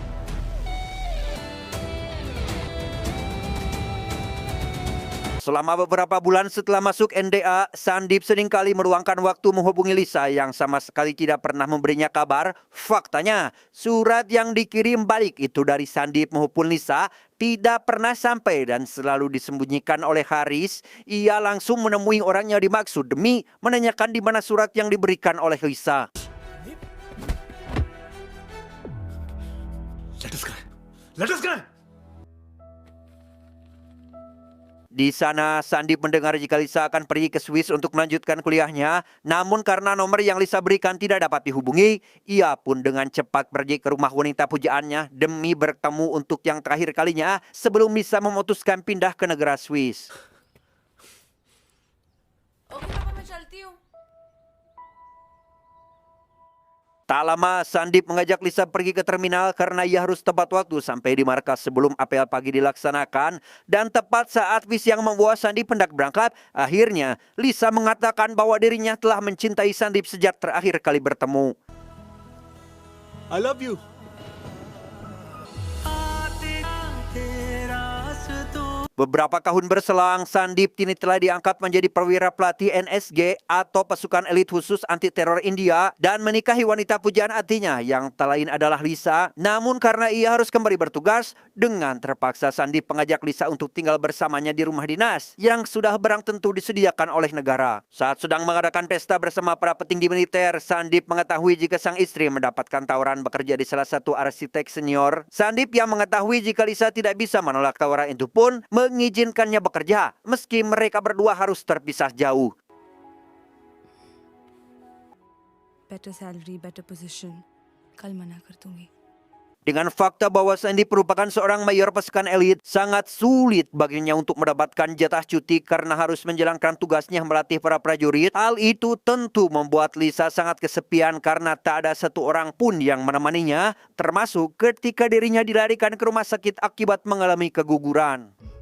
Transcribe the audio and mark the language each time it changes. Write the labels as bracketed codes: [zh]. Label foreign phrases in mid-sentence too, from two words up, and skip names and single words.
[id] Selama beberapa bulan setelah masuk NDA, Sandip seringkali meluangkan waktu menghubungi Lisa yang sama sekali tidak pernah memberinya kabar. Faktanya, surat yang dikirim balik itu dari Sandip maupun Lisa tidak pernah sampai dan selalu disembunyikan oleh Haris. Ia langsung menemui orang yang dimaksud demi menanyakan di mana surat yang diberikan oleh Lisa. [en] Let us go. [id] Di sana, Sandip mendengar jika Lisa akan pergi ke Swiss untuk melanjutkan kuliahnya. Namun karena nomor yang Lisa berikan tidak dapat dihubungi, ia pun dengan cepat pergi ke rumah wanita pujaannya demi bertemu untuk yang terakhir kalinya sebelum Lisa memutuskan pindah ke negara Swiss. [hi] ओके पापा मैं चलती हूँ [id] Tak lama, Sandip mengajak Lisa pergi ke terminal karena ia harus tepat waktu sampai di markas sebelum apel pagi dilaksanakan. Dan tepat saat bis yang membawa Sandip hendak berangkat, akhirnya Lisa mengatakan bahwa dirinya telah mencintai Sandip sejak terakhir kali bertemu. [en] I love you. [id] Beberapa tahun berselang, Sandip kini telah diangkat menjadi perwira pelatih NSG atau pasukan elit khusus anti teror India dan menikahi wanita pujaan hatinya yang tak lain adalah Lisa. Namun karena ia harus kembali bertugas, dengan terpaksa Sandip mengajak Lisa untuk tinggal bersamanya di rumah dinas yang sudah barang tentu disediakan oleh negara. Saat sedang mengadakan pesta bersama para petinggi militer, Sandip mengetahui jika sang istri mendapatkan tawaran bekerja di salah satu arsitek senior. Sandip yang mengetahui jika Lisa tidak bisa menolak tawaran itu pun mengizinkannya bekerja meski mereka berdua harus terpisah jauh. [en] better salary better position [hi] कल मना कर दूंगी [id] Dengan fakta bahwa Sandip merupakan seorang mayor pasukan elit, sangat sulit baginya untuk mendapatkan jatah cuti karena harus menjalankan tugasnya melatih para prajurit. Hal itu tentu membuat Lisa sangat kesepian karena tak ada satu orang pun yang menemaninya, termasuk ketika dirinya dilarikan ke rumah sakit akibat mengalami keguguran.